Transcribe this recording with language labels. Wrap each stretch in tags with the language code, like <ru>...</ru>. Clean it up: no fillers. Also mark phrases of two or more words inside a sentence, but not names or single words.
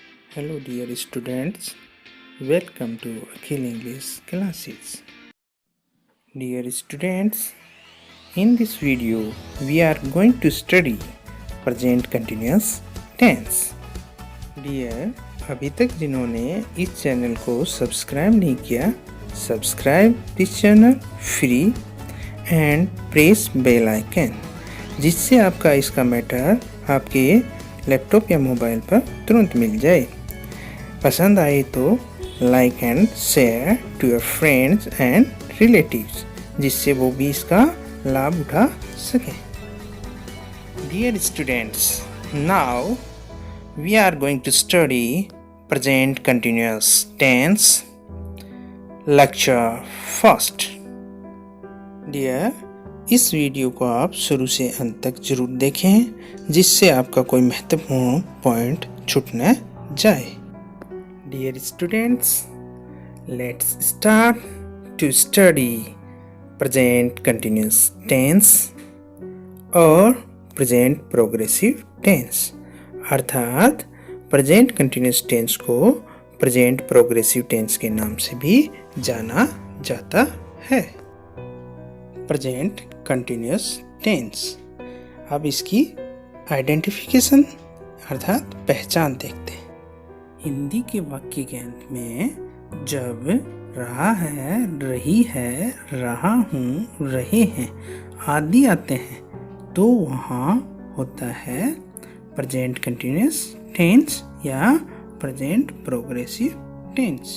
<en>Hello dear students, welcome to Akhil English classes. Dear students, in this video we are going to study present continuous tense. Dear,</en> <hi>अभी तक जिन्होंने इस चैनल को सब्सक्राइब नहीं किया,</hi> <en>subscribe this channel free and press bell icon,</en> <hi>जिससे आपका इसका मैटर आपके लैपटॉप या मोबाइल पर तुरंत मिल जाए। पसंद आए तो</hi> <en>like and share to your friends and relatives,</en> <hi>जिससे वो भी इसका लाभ उठा सकें।</hi> <en>dear students, now we are going to study present continuous tense lecture first.</en> <hi>डियर, इस वीडियो को आप शुरू से अंत तक जरूर देखें, जिससे आपका कोई महत्वपूर्ण पॉइंट छूट न जाए।</hi> <en>Dear students, let's start to study present continuous tense और present progressive tense।</en> <hi>अर्थात</hi> <en>present continuous tense</en> <hi>को</hi> <en>present progressive tense</en> <hi>के नाम से भी जाना जाता है।</hi> <en>present continuous tense,</en> <hi>अब इसकी आइडेंटिफिकेशन अर्थात पहचान देखते हैं। हिंदी के वाक्य के अंत में जब रहा है, रही है, रहा हूँ, रहे हैं आदि आते हैं तो वहाँ होता है</hi> <en>present continuous tense</en> <hi>या</hi> <en>present progressive tense.</en>